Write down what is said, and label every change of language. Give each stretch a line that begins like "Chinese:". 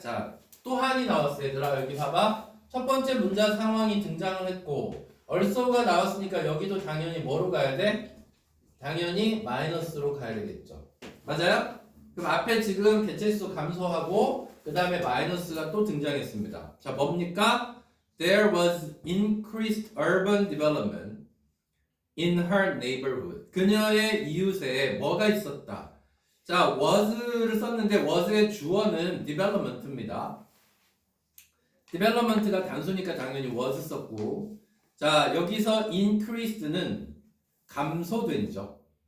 Korean: 자, 또 한이 나왔어 얘들아. 여기 봐봐. 첫 번째 문장 상황이 등장을 했고 also가 나왔으니까 여기도 당연히 뭐로 가야 돼? 당연히 마이너스로 가야 되겠죠. 맞아요? 그럼 앞에 지금 개체수 감소하고 그 다음에 마이너스가 또 등장했습니다. 자, 뭡니까?
English: There was increased urban development in her neighborhood.
Korean: 그녀의 이웃에 뭐가 있었다? 자, was를 썼는데 was의 주어는 development입니다. development가 단수니까 당연히 was 썼고, 자, 여기서 increased는 감소된이죠.